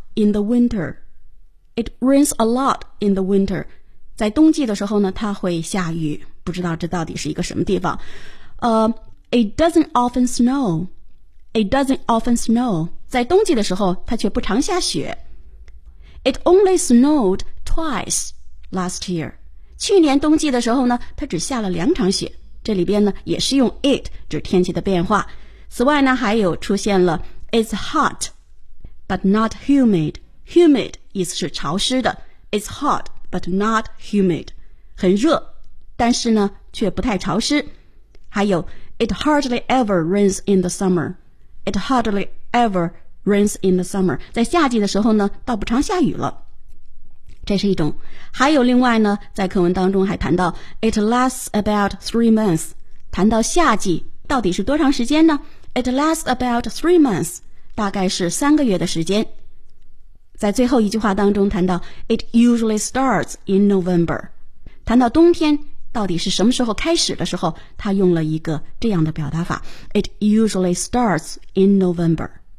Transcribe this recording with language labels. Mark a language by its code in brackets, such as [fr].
[en] In the winter, it rains a lot in the winter. [zh] 在冬季的时候呢，它会下雨。不知道这到底是一个什么地方。 [en] It doesn't often snow. [zh] 在冬季的时候，它却不常下雪。 [en] It only snowed twice last year. [zh] 去年冬季的时候呢，它只下了两场雪。这里边呢，也是用 it 指天气的变化。此外呢，还有出现了 [en] it's hot. But not humid. Humid [zh] 意思是潮湿的。 [en] It's hot, but not humid. [zh] 很热，但是呢，却不太潮湿。还有 [en] ，It hardly ever rains in the summer. It hardly ever rains in the summer. [zh] 在夏季的时候呢，倒不常下雨了。这是一种。还有另外呢，在课文当中还谈到 ， [en] It lasts about 3 months. [zh] 谈到夏季，到底是多长时间呢 ？ [en] It lasts about 3 months. [zh] 大概是三个月的时间。在最后一句话当中谈到 [en] It usually starts in November， [zh] 谈到冬天到底是什么时候开始的时候，他用了一个这样的表达法 It usually starts in November。